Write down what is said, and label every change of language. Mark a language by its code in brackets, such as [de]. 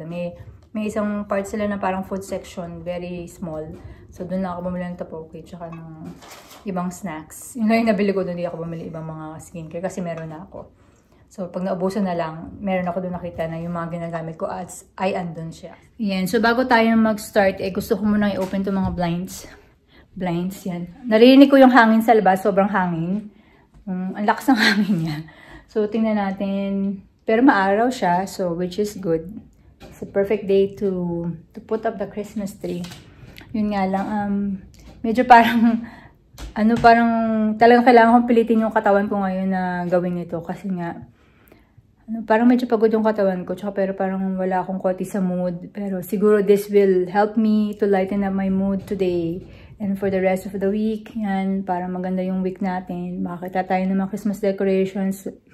[tl] May isang part sila na parang [en] food section, very small. [tl] So, doon lang ako bumili ng tapoke, tsaka ng ibang snacks. Yun lang yung nabili ko doon, hindi ako bumili ibang mga skincare kasi meron na ako. So, pag naubusan na lang, meron ako doon nakita na yung mga ginagamit ko ay andun siya. Yan. So, bago tayo mag-start, gusto ko muna i-open to mga blinds. Blinds, yan. Narinig ko yung hangin sa labas. Sobrang hangin. Ang lakas ng hangin niya. So, tingnan natin. Pero maaraw siya. So, [en] which is good. It's a perfect day to put up the Christmas tree. [tl] Yun nga lang. Medyo parang parang talagang kailangan kong pilitin yung katawan ko ngayon na gawin ito. Kasi nga, parang medyo pagod yung katawan ko. Pero parang wala akong konti sa mood. Pero siguro [en] this will help me to lighten up my mood today. And for the rest of the week, [tl] yan, para maganda yung week natin. Makakita tayo ng mga Christmas decorations.